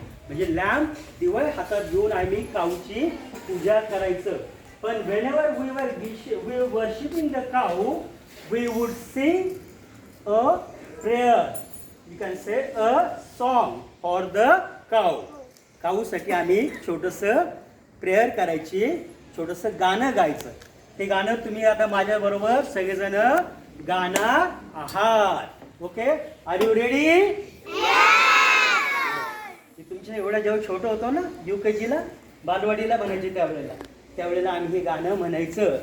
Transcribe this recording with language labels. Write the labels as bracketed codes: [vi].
[mr] म्हणजे लॅम्प दिवा हातात घेऊन आम्ही काऊची पूजा करायचं. [en] पण whenever we were worshiping the cow, we would sing a prayer. You can say a song for the cow. [mr] काऊसाठी आम्ही छोटंसं प्रेयर करायची, छोटंसं गाणं गायचं. ते गाणं तुम्ही आता माझ्या बरोबर सगळेजण गाणार आहात. [en] Okay, are you ready? [mr] तुमच्या एवढा जेव्हा छोटं होतो ना UKG ला बालवाडीला म्हणायचे त्यावेळेला आम्ही हे गाणं म्हणायचं.